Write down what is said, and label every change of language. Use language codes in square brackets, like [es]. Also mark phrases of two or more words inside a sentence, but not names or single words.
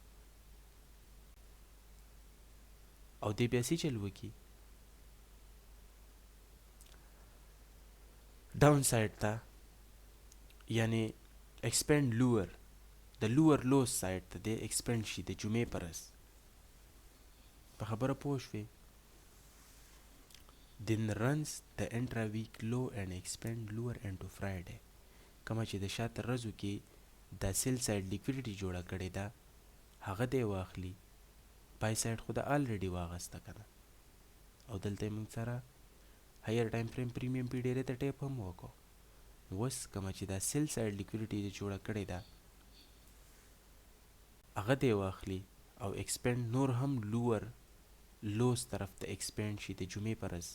[ps] او دی بیا څه چل وکړي [en] down side [ps] ته، یعنی [en] expand lower, [ps] د [en] lower lows side [ps] ته دی ایکسپینډ شي د جمعې پر ورځ. په خبره پوه شوې؟ [en] then runs the intra week low and expand lower into Friday. [ps] کما چې د شاته ورځو کې دا [en] sell side liquidity [ps] جوړه کړې ده هغه دی واخلي، [en] buy side [ps] خو د آلریډي واغسته که نه، او دلته یې موږ سره [en] higher time frame premium PD array [ps] ته ټیپ هم وکړو. اوس کومه چې دا [en] sell side liquidity [ps] جوړه کړې ده هغه دی واخلي او ایکسپینډ نور هم [en] lower lows [ps] طرف ته ایکسپینډ شي د جمعې پر ورځ.